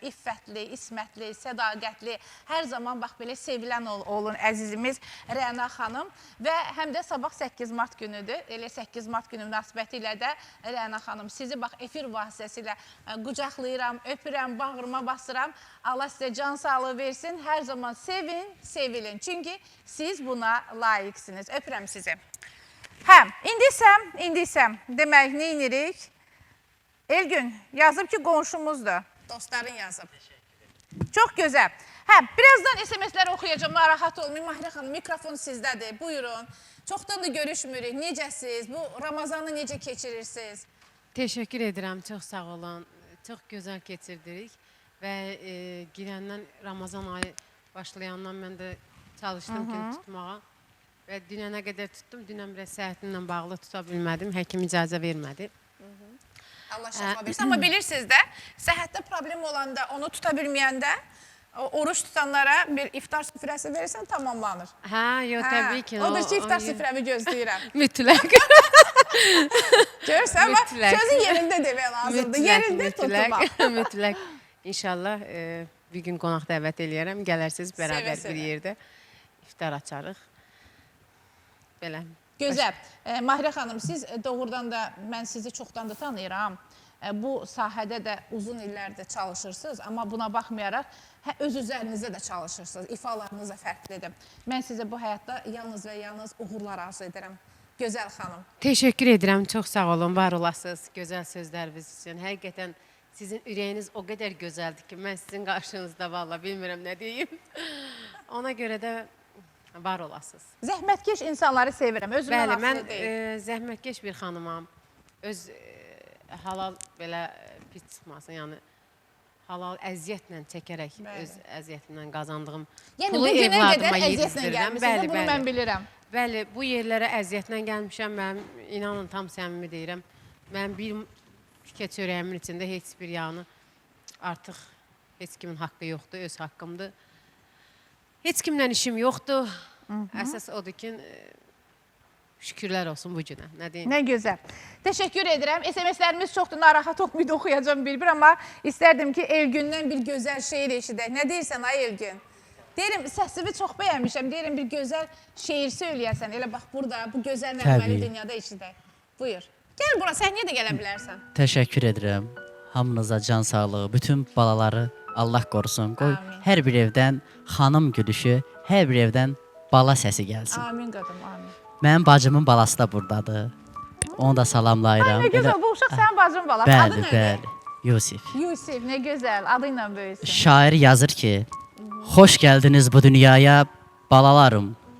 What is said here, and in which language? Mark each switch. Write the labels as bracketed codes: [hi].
[az] İffətli, ismətli, sədaqətli, hər zaman bax, belə sevilən olun əzizimiz Rəna xanım. Və həm də sabah 8 Mart günüdür. Elə 8 Mart günü münasibəti ilə də Rəna xanım sizi bax, efir vasitəsilə qucaqlayıram, öpürəm, bağrıma basıram. Allah sizə can sağlığı versin, hər zaman sevin, sevilin. Çünki siz buna layiqsiniz. Öpürəm sizi. Hə, indi isə demək, nə inirik? Elgün yazıb ki, qonşumuzdur. Dostların yazıb. Çox gözəl. Hə, birazdan SMS-ləri oxuyacağım, narahat olmayın. Mahirə xanım, mikrofon sizdədir. Buyurun. Çoxdandır görüşmürük. Necəsiz? Bu Ramazanı necə keçirirsiniz? [tr] Teşekkür ederim. Çok sağ olun. Çok güzel geçirdik. Ve girenden Ramazan ayı başlayandan ben de çalıştım gün tutmağa. Ve dünene kadar tuttum. [az] Dünen biraz səhətimlə bağlı tuta bilmədim. Həkim icazə vermədi. Allah şəfa versin. Amma bilirsiniz də, səhhətdə problem olanda, onu tuta bilməyəndə, oruç tutanlara bir iftar süfrəsi verirsən, tamamlanır. Təbii ki. Odur ki, iftar süfrəmi gözləyirəm. Mütləq. Görürsən, amma Mütləq. sözün yerində demək lazımdır. Yerində tutma. Mütləq. İnşallah bir gün qonaq dəvət eləyərəm. Gələrsiniz bərabər Seve-seve. bir yerdə iftar açarıq. Belə. Gözəl. Mahirə xanım, siz doğrudan da mən sizi çoxdan da tanıyıram. Bu sahədə də uzun illərdir çalışırsınız, amma buna baxmayaraq öz üzərinizdə də çalışırsınız. İfalarınız da fərqlidir. Mən sizə bu həyatda yalnız və yalnız uğurlar arzu edirəm. Gözəl xanım. [tr] Teşekkür ederim. Çok sağ olun. Var olasınız. Güzel sözleriniz için. Hakikaten sizin ürəyiniz o kadar güzeldi ki ben sizin karşınızda vallahi [az] bilmirəm nə deyim. [tr] Ona göre de var olasınız. [az] Zəhmətkeş insanları sevirəm. Özümdən Bəli, mən asılı deyil. zəhmətkeş bir xanımam. Öz halal belə pis çıxmasın, yəni halal əziyyətlə çəkərək öz əziyyətimlə qazandığım Yəni, pulu bu günə qədər evladıma əziyyətlə yetişdirirəm. gəlmişsiniz, bunu mən bilirəm. Bəli, bu yerlərə əziyyətlə gəlmişəm. Mən inanın tam səmimi deyirəm. Mən bir tikə çörəyimin içində heç bir yanı artıq heç kimin haqqı yoxdur, öz haqqımdır. Heç kimlə işim yoxdur. Əsas odur ki, şükürlər olsun bu günə. Nə deyim? Nə gözəl. Təşəkkür edirəm. SMS-lərimiz çoxdur, narahat olmayıb oxuyacağım bir-bir, amma istərdim ki, Elgündən bir gözəl şeir eşidək. Nə deyirsən, ay Elgün? Deyirəm, səsivi çox bəyənmişəm. Deyirəm, bir gözəl şeir söyləyəsən. Elə bax, burada, bu gözəl nəğməli dünyada eşidək. Buyur. Gəl bura, səhnəyə də gələ bilərsən. Təşəkkür edirəm. Hamınıza can sağlığı, bütün balaları Allah qorusun. Qoy Amin. hər bir evdən xanım gülüşü, hər bir evdən bala səsi gəlsin. Amin qadım, amin. Mənim bacımın balası da buradadır. Onu da salamlayıram. Nə gözəl, bu uşaq sənin bacın balası. Adı Bəli, nədir? bəli. Yusif. Yusif, nə gözəl, adı ilə böyüsün. Şair yazır ki, xoş gəldiniz bu dünyaya balalarım.